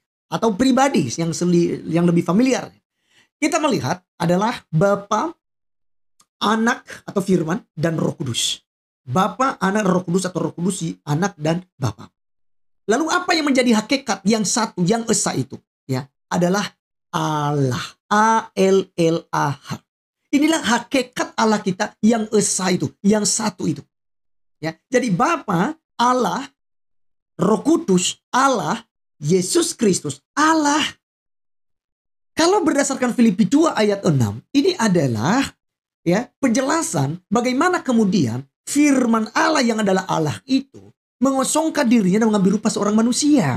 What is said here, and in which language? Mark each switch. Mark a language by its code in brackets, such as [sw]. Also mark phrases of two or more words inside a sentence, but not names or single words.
[id] Atau pribadi yang lebih familiar. Kita melihat adalah Bapa, Anak atau Firman, dan Roh Kudus. Bapa, Anak, Roh Kudus atau Roh Kudus, Anak, dan Bapa. Lalu apa yang menjadi hakikat yang satu, yang esa itu? Ya, adalah Allah. A-L-L-A-H. Inilah hakikat Allah kita yang esa itu, yang satu itu. Ya, jadi Bapa, Allah, Roh Kudus, Allah, Yesus Kristus, Allah. Kalau berdasarkan Filipi 2 ayat 6, ini adalah ya penjelasan bagaimana kemudian firman Allah yang adalah Allah itu mengosongkan dirinya dan mengambil rupa seorang manusia.